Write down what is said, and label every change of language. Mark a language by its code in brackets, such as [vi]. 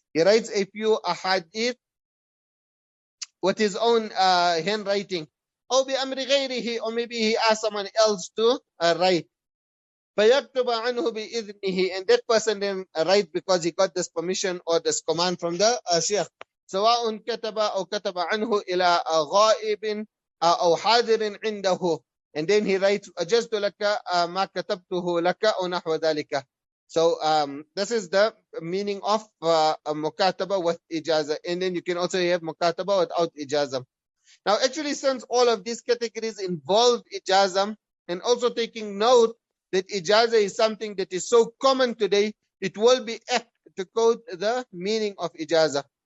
[en] He writes a few ahadith with his own handwriting. Or [ar] بِأَمْرِ غَيْرِهِ, [en] or maybe he asks someone else to write. [ar] فَيَكْتُبَ عَنْهُ بِإِذْنِهِ, [en] and that person then write because he got this permission or this command from the Sheikh. [ar] سواء كتب أو كتب عنه إلى غائب أو حاضر عنده. [en] And then he writes [ar] أجزت لك ما كتبته لك أو نحو ذلك. [en] So this is the meaning of mukataba with ijazah. And then you can also have mukataba without ijazah. Now actually, since all of these categories involve ijazah, and also taking note that ijazah is something that is so common today, it will be apt to quote the meaning of ijazah.